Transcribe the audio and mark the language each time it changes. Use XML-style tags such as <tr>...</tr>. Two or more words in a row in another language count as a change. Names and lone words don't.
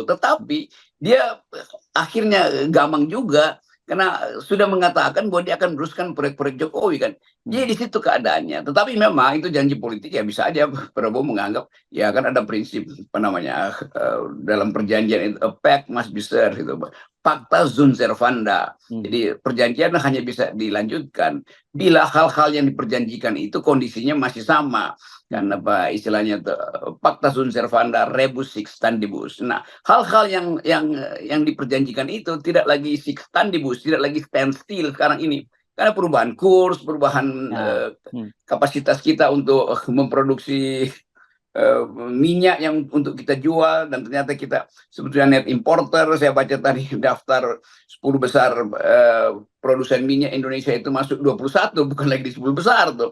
<id>Tetapi dia akhirnya gamang juga karena sudah mengatakan bahwa dia akan meneruskan proyek-proyek Jokowi kan. Jadi di situ keadaannya. Tetapi memang itu janji politik, ya bisa aja Prabowo menganggap ya kan ada prinsip apa namanya dalam perjanjian itu,</id> <en>a pact must be served gitu.</en> <la>Pacta sunt servanda.</la> <id>Jadi perjanjian hanya bisa dilanjutkan bila hal-hal yang diperjanjikan itu kondisinya masih sama. Kan apa istilahnya</id> <la>pacta sunt servanda rebus sic stantibus.</la> <id>Nah, hal-hal yang diperjanjikan itu tidak lagi</id> <la>sic stantibus,</la> <id>tidak lagi</id> <en>stand still</en> <id>sekarang ini. Karena perubahan kurs, perubahan kapasitas kita untuk memproduksi minyak yang untuk kita jual, dan ternyata kita sebetulnya</id> <en>net importer.</en> <id>Saya baca tadi daftar 10 besar produsen minyak Indonesia itu masuk 21, bukan lagi di 10 besar tuh.</id>